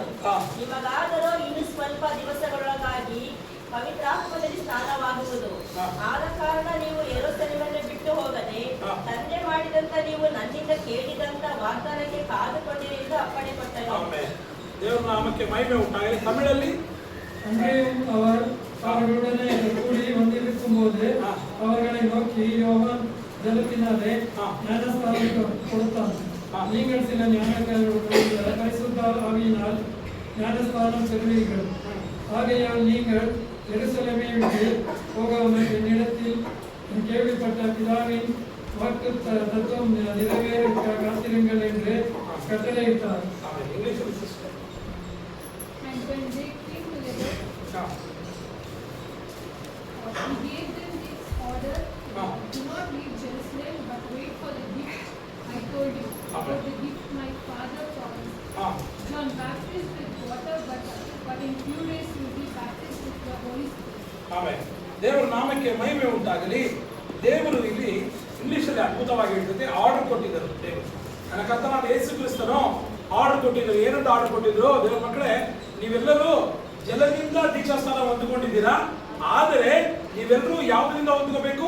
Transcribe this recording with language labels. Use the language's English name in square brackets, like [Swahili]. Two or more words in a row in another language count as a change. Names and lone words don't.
[Kannada] ನಿಮಗಾದರೂ ಇನ್ನು ಸ್ವಲ್ಪ ದಿವಸಗಳೊಳಗಾಗಿ ಪವಿತ್ರಾತ್ಮದಲ್ಲಿ ಸ್ನಾನವಾಗುವುದು. ಆದ ಕಾರಣ ನೀವು ಯೆರೂಸಲೇಮನ್ನು ಬಿಟ್ಟು ಹೋಗದೆ ತಂದೆ ಮಾಡಿದಂತ ನೀವು ನನ್ನಿಂದ ಕೇಳಿದಂತ ವಾಗ್ದಾನಕ್ಕೆ ಕಾದುಕೊಂಡಿರಿ ಎಂದು ಅಪ್ಪಣೆ ಕೊಟ್ಟನು. ದೇವರ ನಾಮಕ್ಕೆ ಮಹಿಮೆ ಉಂಟಾಗಲಿ. ತಮಿಳಲ್ಲಿ [Tamil] அவர்களுடனே கூடி வந்திருக்கும்போது அவர்களை நோக்கி யோவான் ஜலத்தினாலே ஞானஸ்நானம் கொடுத்தான். நீங்கள் சில ஞானங்களுடைய பரிசுத்த ஆவியினால் ஞானஸ்நானம் பெறுவீர்கள். ஆகையால் நீங்கள் எருசலேமை விட்டு போகாமல் என்னிடத்தில் கேள்விப்பட்ட பிதாவின் வாக்கு தத்துவம் நிறைவேற காத்திருங்கள் என்று கட்டளையிட்டார். [English] He gave them this order: do not leave Jerusalem, but wait for the gift I told you about the gift my father promised. John baptized with water, but in few days you will be baptized with the Holy Spirit. [Kannada] ಆಮೆನ್. ದೇವರ ನಾಮಕ್ಕೆ ಮಹಿಮೆ ಉಂಟಾಗಲಿ. ದೇವರು ಇಲ್ಲಿ ಇಂಗ್ಲಿಷಲ್ಲಿ ಅದ್ಭುತವಾಗಿ ಹೇಳ್ತದೆ, ಆರ್ಡರ್ ಕೊಟ್ಟಿದ್ದರು ದೇವರು. ನನ್ನ ಕರ್ತನಾದ ಯೇಸು ಕ್ರಿಸ್ತನು ಆರ್ಡರ್ ಕೊಟ್ಟಿದ್ರು. ಏನಂತ ಆರ್ಡರ್ ಕೊಟ್ಟಿದ್ರು? ದೇವರ ಮಕ್ಕಳೇ, ನೀವೆಲ್ಲರೂ ಜಲದಿಂದ ದೀಕ್ಷಾಸ್ನಾನ ಹೊಂದಿಕೊಂಡಿದ್ದೀರಾ, ಆದರೆ ನೀವೆಲ್ಲರೂ ಯಾವುದರಿಂದ ಹೊಂದಿರಬೇಕು?